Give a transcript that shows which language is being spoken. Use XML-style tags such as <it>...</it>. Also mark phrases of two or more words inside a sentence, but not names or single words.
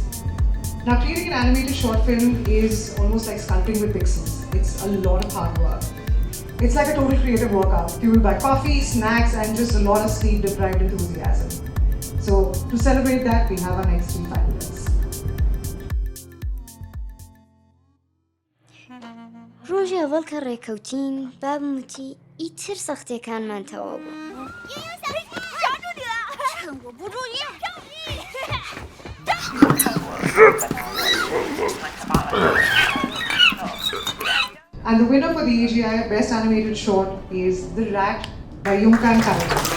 <en>Now, creating an animated short film is almost like sculpting with pixels. It's a lot of hard work. It's like a total creative workout, fueled by coffee, snacks, and just a lot of sleep-deprived enthusiasm. So, to celebrate that, we have our next three finalists.</en> <ckb>ڕۆژی ئەوەڵ کە ڕێکەوتین بابم وتی ئیتر سەختیەکانمان تەواو بوو.</ckb> <en>And the winner for the AGI Best Animated Short is The Rat by Yongkan Karajan.</en>